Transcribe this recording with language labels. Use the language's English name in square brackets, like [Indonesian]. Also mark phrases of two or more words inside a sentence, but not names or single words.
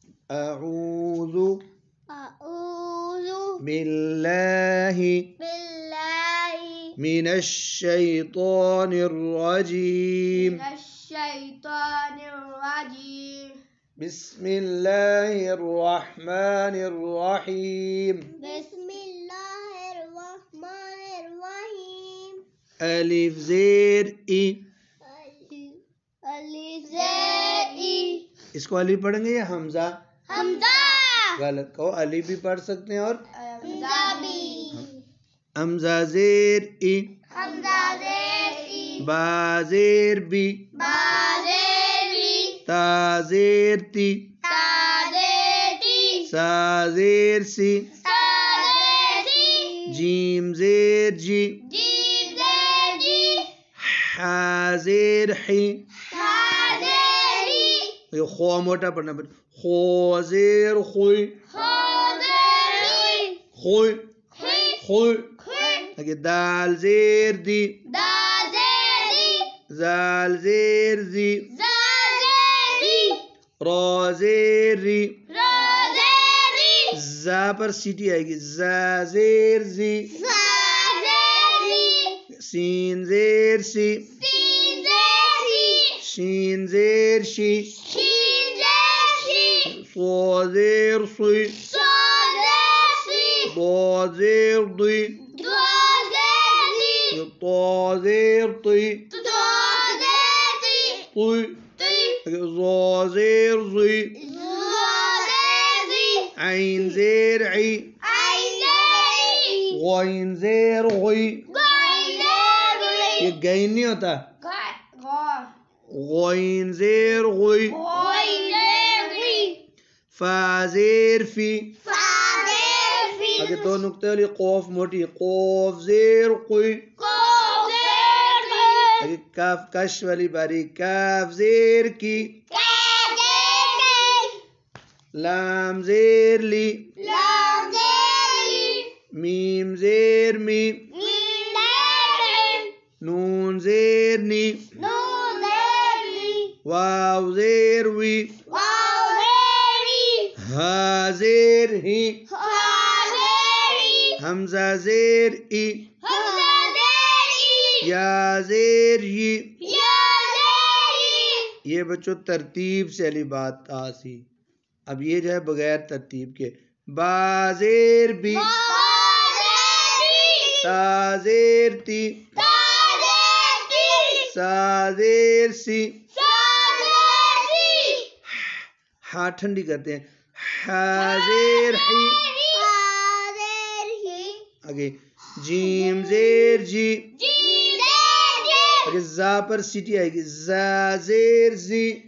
[Arabic] اعوذ باللہ من الشیطان الرجیم بسم اللہ الرحمن الرحیم [Urdu] الف زیر ای. اس کو علی پڑھیں گے یا حمزہ؟ غلط کہو، علی بھی پڑھ سکتے ہیں اور حمزہ زیر ای. با زیر بی. تا زیر تی. سا زیر سی. جیم زیر جی. حا زیر حی. یہ خو موٹا پڑھنا پڑتا. خو زیر خوی. خوی خوی. دال زیر دی. زال زیر زی. را زیر ری. زا پر سیٹی آئے گی. زا زیر زی. سین زیر سی. شین زیر شی. صو زیر صی. ضا زیر ضی. طا زیر طی. ضا زیر ضی. عین زیر عی. غین زیر غی. یہ غین نہیں ہوتا. غین زیر غی. فا زیر فی. اگر دو نقطے والی قوف موٹی. قوف زیر قی. اگر کاف کش والی باری. کاف زیر کی. لام زیر لی. میم زیر می. نون زیر نی. واو زیر وی. ہا زیر ہی. حمزہ زیر ای. یا زیر ی. یہ بچوں ترتیب سے علی بات آسی. اب یہ جو ہے بغیر ترتیب کے. با زیر بی. تا زیر تی. سا زیر سی. ہاں ٹھنڈی کرتے ہیں. ہا زیر حی. آگے جیم زیر جی. آگے زا پر سیٹی آئے گی. زا زیر زی.